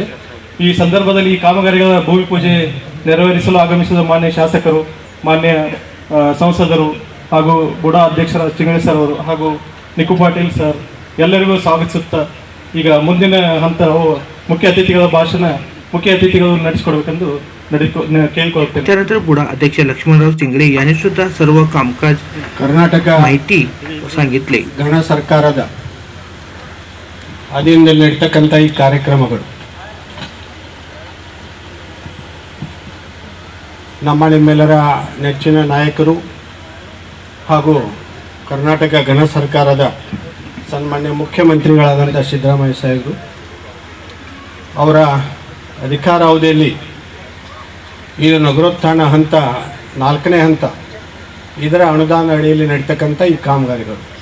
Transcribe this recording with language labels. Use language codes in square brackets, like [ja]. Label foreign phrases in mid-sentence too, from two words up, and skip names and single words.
[kn] ಈ ಸಂದರ್ಭದಲ್ಲಿ ಈ ಕಾಮಗಾರಿಗಳ ಭೂಮಿ ಪೂಜೆ ನೆರವೇರಿಸಲು ಆಗಮಿಸಿದ ಮಾನ್ಯ ಶಾಸಕರು, ಮಾನ್ಯ ಸಂಸದರು ಹಾಗೂ ಬುಡಾ ಅಧ್ಯಕ್ಷರ ಚಿಂಗಳೆ ಸರ್ ಅವರು ಹಾಗೂ ನಿಕು ಪಾಟೀಲ್ ಸರ್ ಎಲ್ಲರಿಗೂ ಸ್ವಾಗತಿಸುತ್ತಾ ಈಗ ಮುಂದಿನ ಹಂತ ಮುಖ್ಯ ಅತಿಥಿಗಳು ನಡೆಸಿಕೊಡಬೇಕೆಂದು ಕೇಳಿಕೊಳ್ಳುತ್ತೇನೆ। [mr] त्यानंतर बुडा अध्यक्ष लक्ष्मणराव चिंगळे यांनी सुद्धा सर्व कामकाज ಕರ್ನಾಟಕ माहिती सांगितले। [kn] ಗಣ ಸರ್ಕಾರದ ಅಧೀನದಲ್ಲಿ ನಡೀತಕ್ಕಂಥ ಈ ಕಾರ್ಯಕ್ರಮಗಳು ನಮ್ಮ ನಿಮ್ಮೆಲ್ಲರ ನೆಚ್ಚಿನ ನಾಯಕರು ಹಾಗೂ ಕರ್ನಾಟಕ ಗಣ ಸರ್ಕಾರದ ಸನ್ಮಾನ್ಯ ಮುಖ್ಯಮಂತ್ರಿಗಳಾದಂಥ ಸಿದ್ದರಾಮಯ್ಯ ಸಾಹೇಬರು ಅವರ ಅಧಿಕಾರಾವಧಿಯಲ್ಲಿ ಈ ನಗರೋತ್ಥಾನ ಹಂತ 4ನೇ ಹಂತ ಇದರ ಅನುದಾನ ಅಡಿಯಲ್ಲಿ ನಡೀತಕ್ಕಂಥ ಈ ಕಾಮಗಾರಿಗಳು